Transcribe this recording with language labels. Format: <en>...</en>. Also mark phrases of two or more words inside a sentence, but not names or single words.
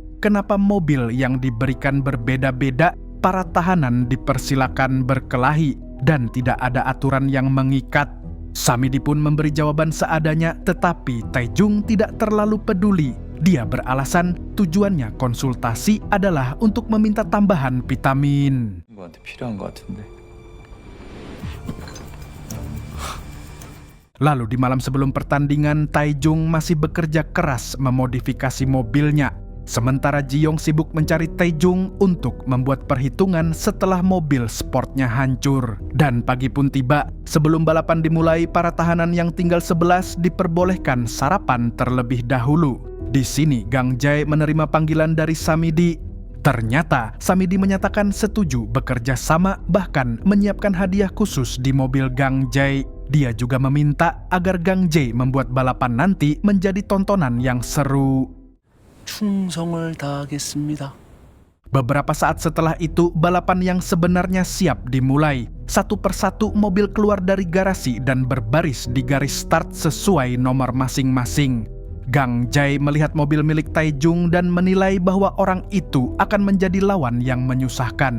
<id>Kenapa mobil yang diberikan berbeda-beda, para tahanan dipersilakan berkelahi, dan tidak ada aturan yang mengikat. Samidi pun memberi jawaban seadanya, tetapi Taejung tidak terlalu peduli. Dia beralasan tujuannya konsultasi adalah untuk meminta tambahan vitamin.</id> <ko>뭐한테 필요한 것 같은데.</ko> <id>Lalu di malam sebelum pertandingan, Taejung masih bekerja keras memodifikasi mobilnya. Sementara Jiong sibuk mencari Taejung untuk membuat perhitungan setelah mobil sportnya hancur. Dan pagi pun tiba, sebelum balapan dimulai, para tahanan yang tinggal 11 diperbolehkan sarapan terlebih dahulu. Di sini Gang Jae menerima panggilan dari Samidi. Ternyata Samidi menyatakan setuju bekerja sama, bahkan menyiapkan hadiah khusus di mobil Gang Jae. Dia juga meminta agar Gang Jae membuat balapan nanti menjadi tontonan yang seru.</id> <ko>충성을 다하겠습니다.</ko> <id>Beberapa saat setelah itu, balapan yang sebenarnya siap dimulai. Satu persatu mobil keluar dari garasi dan berbaris di garis start sesuai nomor masing-masing. Gang Jae melihat mobil milik Taejung dan menilai bahwa orang itu akan menjadi lawan yang menyusahkan.</id>